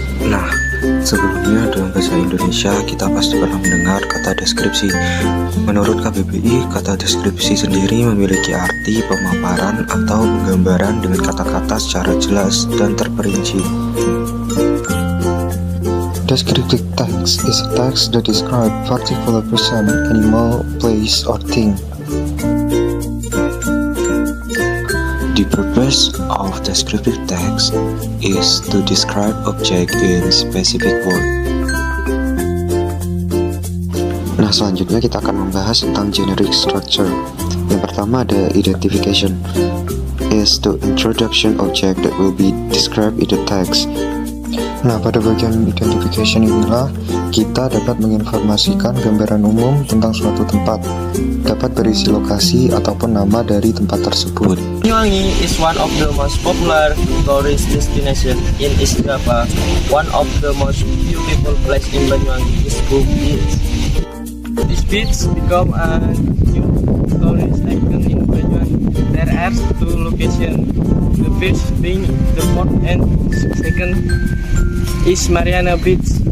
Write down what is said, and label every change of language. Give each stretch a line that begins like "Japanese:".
Indonesian: Nah, sebelumnya dalam bahasa Indonesia kita pasti pernah mendengar kata deskripsi. Menurut KBBI, kata deskripsi sendiri memiliki arti pemaparan atau penggambaran dengan kata-kata secara jelas dan terperinci.
English: Descriptive text is a text that describes particular person, animal, place, or thing. The purpose of descriptive text is to describe object in specific word.
Indonesian: Nah, selanjutnya kita akan membahas tentang
English: generic structure.
Indonesian: Yang pertama ada
English: identification, is the introduction object that will be described in the text.
Indonesian: Nah, pada bagian identification inilah kita dapat menginformasikan gambaran umum tentang suatu tempat, dapat berisi lokasi ataupun nama dari tempat tersebut.
English: Banyuwangi is one of the most popular tourist destination in East Java. One of the most beautiful place in Banyuwangi is Bum Beach. This beach become a new tourist icon in Banyuwangi. There are two locations. The first being the port and second is Mariana Beach.